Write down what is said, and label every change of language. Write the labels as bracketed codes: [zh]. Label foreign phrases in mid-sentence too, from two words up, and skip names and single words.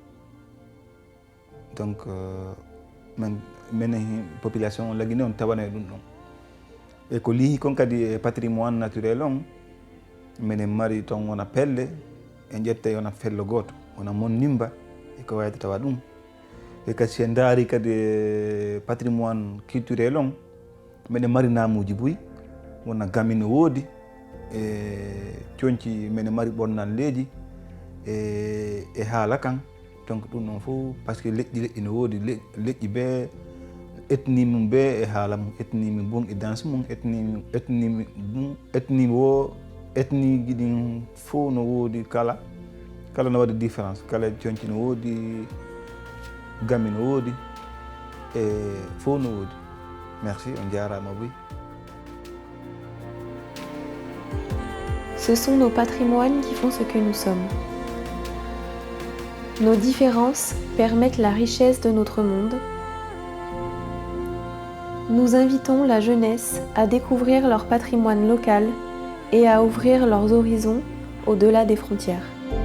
[ff] donc menen population on lagine on tawana e ɗum ɗon e ko lihi kon kadi e [fr] patrimoine naturel [ff] on minen mari ton wona pelle e ƴette wona fello goto wona mon nimba e ko wayde tawa ɗum e kadi sen daari kadi [fr] patrimoine culturel [ff] on minen mari namuji buy wona gamine woodi e coñci minen mari ɓonnanleji e haala kan donc ɗum ɗon fof [fr] par ce que [ff] leƴƴi ne woodi leƴƴi ɓe ethnie mum be e haala mum, ethnie mi bum e danse mum, ethnie mi bum, ethnie wo ethnie ji ɗin fof no woodi kala no waɗi différence, kala conci no woodi, gami no woodi e fof no woodi. Merci, on jarama boy. [fr] Ce sont nos patrimoines qui font ce que nous sommes. Nos différences permettent la richesse de notre monde. Nous invitons la jeunesse à découvrir leur patrimoine local et à ouvrir leurs horizons au-delà des frontières.